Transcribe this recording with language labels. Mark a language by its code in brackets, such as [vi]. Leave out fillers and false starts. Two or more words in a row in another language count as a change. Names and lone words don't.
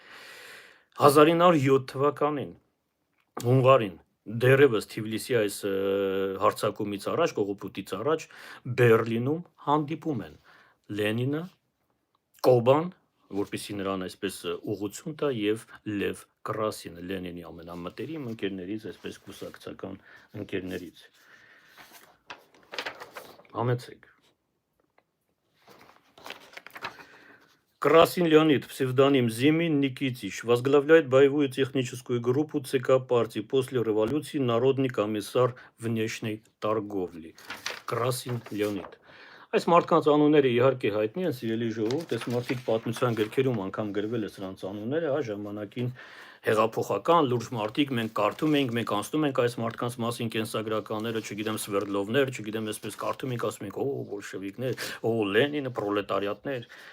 [hy] 1907 թվականին Հունղարին դեռևս Թիֆլիսի այս հարձակումից առաջ, կողոպուտից առաջ Բերլինում հանդիպում են Լենինը, Կոբան, որպեսզի նրան այսպես ուղղություն տա եւ Լև Կրասինը, Լենինի ամենամտերիմ ընկերներից, այսպես կուսակցական ընկերներից։ [ru] Համեցեք։ Красин Леонид, псевдоним Зимин Никитич, возглавляет боевую техническую группу ЦК партии после революции, народный комиссар внешней торговли. Красин Леонид. [hy] Այս մարդկանց անունները իհարկե հայտնի են, սիրելի ժողովուրդ, այս մարդիկ պատմության գրքերում անգամ գրվել է սրանց անունները, հա, ժամանակին հեղափոխական լուրջ մարդիկ, մենք կարդում ենք, մենք անցնում ենք այս մարդկանց մասին կենսագրականները, չգիտեմ Սվերդլովներ, չգիտեմ այսպես կարդում ենք, ասում ենք, օ, բոլշևիկներ, օ, Լենինը, պրոլետարիատներ։